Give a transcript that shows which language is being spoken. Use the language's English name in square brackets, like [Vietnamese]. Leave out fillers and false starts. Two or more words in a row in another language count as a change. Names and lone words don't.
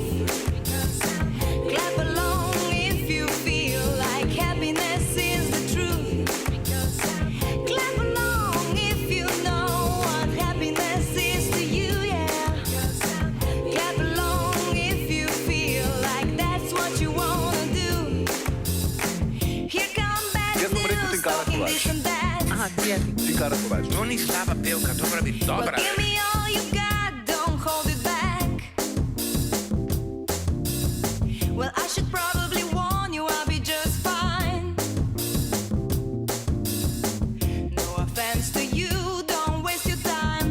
[English] Clap along if you feel like happiness is the truth. Clap along if you know what happiness is to you, yeah. Clap along if you feel like that's what you wanna do. Here come bad [Slovenian] Jaz bom rekel, [English] news, [Slovenian] ti Kara [English] talking this [Slovenian] Kovač. [English] and that. [Slovenian] Aha, prijatelj. Ti Kara Kovač. To ni slaba pevka, to mora biti [English] Well, [Slovenian] dobra. [English] give me all you got, don't hold it back. Well, I should probably warn you, I'll be just fine. No offense to you, don't waste your time.